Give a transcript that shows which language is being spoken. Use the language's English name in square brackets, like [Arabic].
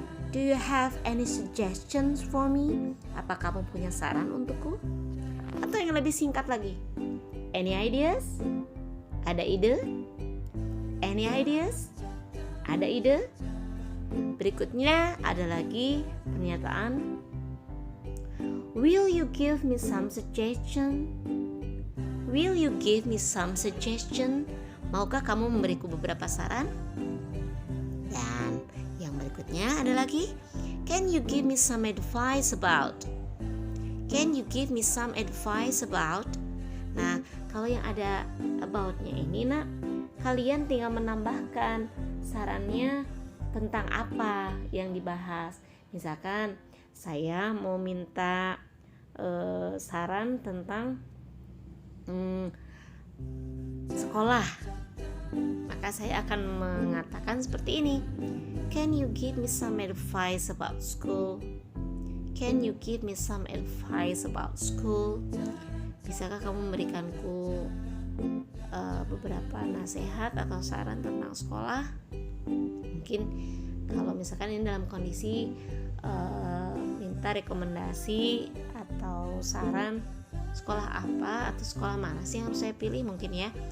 [English] Do you have any suggestions for me? [Indonesian] Apa kamu punya saran untukku? Atau yang lebih singkat lagi, [English] any ideas? [Indonesian] Ada ide? [English] Any ideas? [Indonesian] Ada ide? Berikutnya ada lagi pernyataan [English] will you give me some suggestion? Will you give me some suggestion? [Indonesian] Maukah kamu memberiku beberapa saran? Dan yang berikutnya ada lagi, [English] can you give me some advice about? Can you give me some advice about? [Indonesian] Nah, kalau yang ada about-nya ini nak, kalian tinggal menambahkan sarannya tentang apa yang dibahas. Misalkan saya mau minta saran tentang sekolah, maka saya akan mengatakan seperti ini, [English] can you give me some advice about school? Can you give me some advice about school? [Indonesian] Bisakah kamu memberikanku beberapa nasihat atau saran tentang sekolah? Mungkin kalau misalkan ini dalam kondisi minta rekomendasi atau saran sekolah apa atau sekolah mana sih yang harus saya pilih mungkin ya.